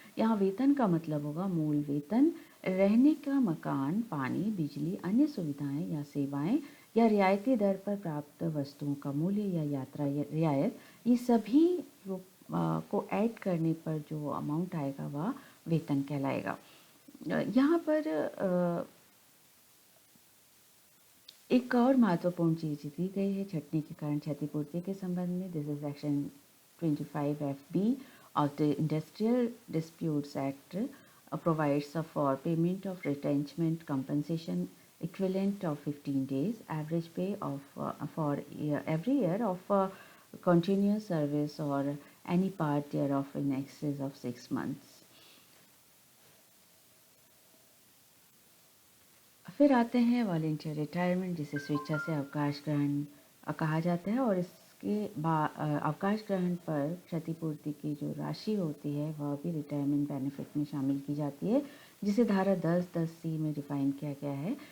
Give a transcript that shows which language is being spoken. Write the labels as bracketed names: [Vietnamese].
[Hindi] यहाँ वेतन का मतलब होगा मूल वेतन, रहने का मकान, पानी, बिजली, अन्य सुविधाएं या सेवाएं या रियायती दर पर प्राप्त वस्तुओं का मूल्य या यात्रा रियायत, ये सभी को ऐड करने पर जो अमाउंट आएगा वह वेतन कहलाएगा। यहाँ पर एक और महत्वपूर्ण चीज़ दी गई है छंटनी के कारण क्षतिपूर्ति के संबंध में। [English] This is section 25 FB of the Industrial Disputes Act provides for payment of retrenchment compensation equivalent of 15 days average pay of for every year of continuous service or any part thereof in excess of 6 months. [Hindi] फिर आते हैं volunteer retirement, जिसे स्वेच्छा से अवकाश ग्रहण कहा जाता है, और इसके अवकाश ग्रहण पर क्षतिपूर्ति की जो राशि होती है वह भी रिटायरमेंट बेनिफिट में शामिल की जाती है, जिसे धारा 10(10)(c) में डिफाइन किया गया है।